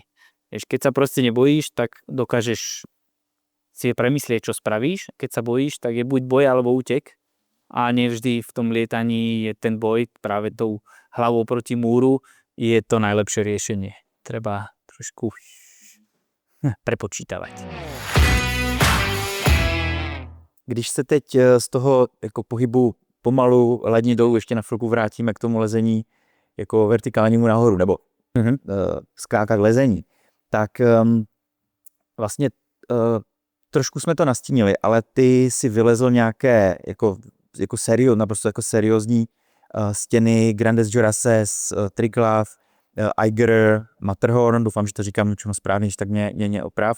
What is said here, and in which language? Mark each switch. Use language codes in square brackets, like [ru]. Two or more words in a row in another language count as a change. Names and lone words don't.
[sk] Keď sa proste nebojíš, tak dokážeš si premyslieť, čo spravíš. Keď sa bojíš, tak je buď boj alebo útek. A nevždy v tom lietaní je ten boj práve tou hlavou proti múru je to najlepšie riešenie. Treba trošku prepočítavať. [cs] Když se teď z toho jako pohybu pomalu lední dolů ještě na chvilku vrátíme k tomu lezení jako vertikálnímu nahoru, nebo skákat lezení, tak vlastně trošku jsme to nastínili, ale ty si vylezl nějaké naprosto seriózní stěny Grandes Jorasses, Triglav, Eiger, Matterhorn, doufám, že to říkám něčemu správně, tak mě oprav.